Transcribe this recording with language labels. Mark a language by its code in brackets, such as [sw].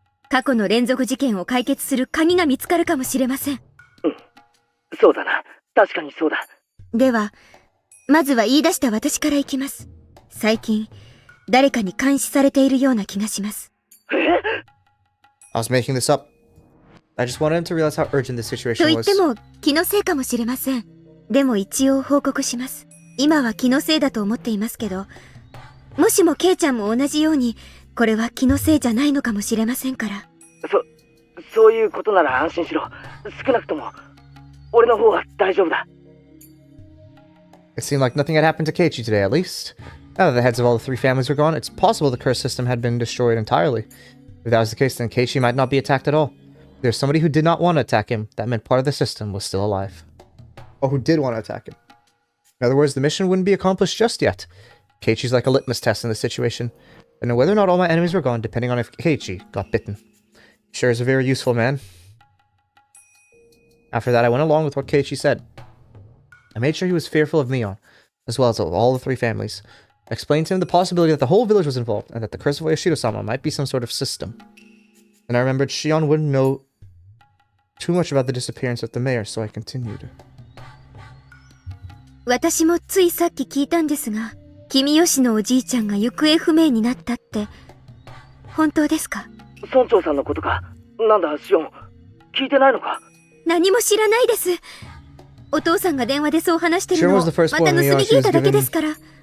[ja] 過去の連続事件を解決する鍵が見つかるかもしれません。そうだな。確かにそうだ。では、まずは言い出した私からいきます。最近、誰かに監視されているような気がします。 [en] I was making this up. I just wanted him to realize how urgent this situation was. [ja] と言っても、気のせいかもしれません。でも一応報告します。今は気のせいだと思っていますけど、もしもケイちゃんも同じように、これは気のせいじゃないのかもしれませんから。そういうことなら安心しろ。少なくとも、俺の方は大丈夫だ。 [en] It seemed like nothing had happened to Keiichi today, at least. Now that the heads of all the three families were gone, it's possible the curse system had been destroyed entirely. If that was the case, then Keiichi might not be attacked at all. If there's somebody who did not want to attack him, that meant part of the system was still alive. Or who did want to attack him. In other words, the mission wouldn't be accomplished just yet. Keiichi's like a litmus test in this situation. I know whether or not all my enemies were gone, depending on if Keiichi got bitten. He sure is a very useful man. After that, I went along with what Keiichi said. I made sure he was fearful of Mion, as well as of all the three families. I explained to him the possibility that the whole village was involved, and that the curse of Oyashiro-sama might be some sort of system. And I remembered Shion wouldn't know too much about the disappearance of the mayor, so I continued. [ja] 私もついさっき聞いたんですが、君吉のおじいちゃんが行方不明になったって、本当ですか？村長さんのことか。なんだ、シオン。聞いてないのか？何も知らないです。お父さんが電話でそう話してるのをまた盗み聞いただけですから。